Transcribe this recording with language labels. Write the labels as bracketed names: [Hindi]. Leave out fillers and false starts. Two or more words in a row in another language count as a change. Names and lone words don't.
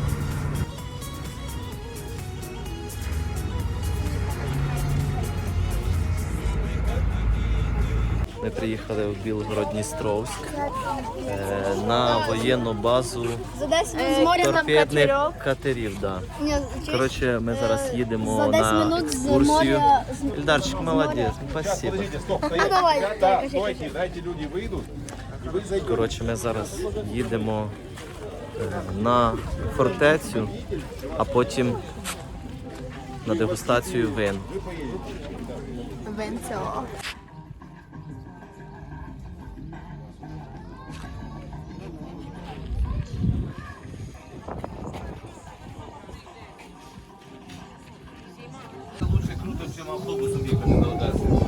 [Ukrainian] Ми приїхали в Білгород-Дністровськ на воєнну базу За 10 минут з моря там торпедних катерок. катерів. Да. Ні, Коротше, ми зараз їдемо за 10 на минут з екскурсію. моря... Ільдарчик, молодець, [Russian] спасибо. Ну давай, Стойте, дайте люди выйдут, и вы зайдете. [Ukrainian] Коротше, ми зараз їдемо на фортецю а потім на дегустацію вин. Венцо. Це лучше круто, чим автобусом їхати до Одеси.